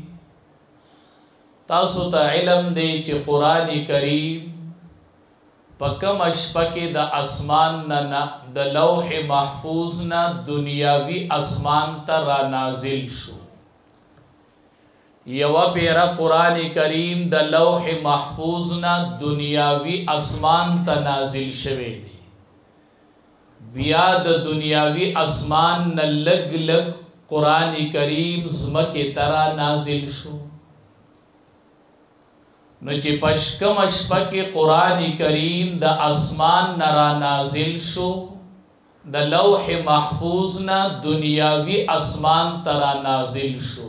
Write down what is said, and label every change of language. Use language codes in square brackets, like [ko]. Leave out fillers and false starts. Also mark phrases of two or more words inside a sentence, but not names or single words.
[ps] تاسو ته علم دی چې قرآن کریم په کومه شپه کې د اسمان نه د لوح محفوظ نه دنیاوي اسمان ته را نازل شو یوه پیره قرآن کریم د لوح محفوظ نه دنیاوي اسمان ته نازل شوی دی بیا د دنیاوی اسمان نه لگ لگ قرآن کریم زمکه ترا نازل شو نو چې پشکم شپه کې قرآن کریم د اسمان نه را نازل شو د لوح محفوظ نه دنیاوی اسمان ترا نازل شو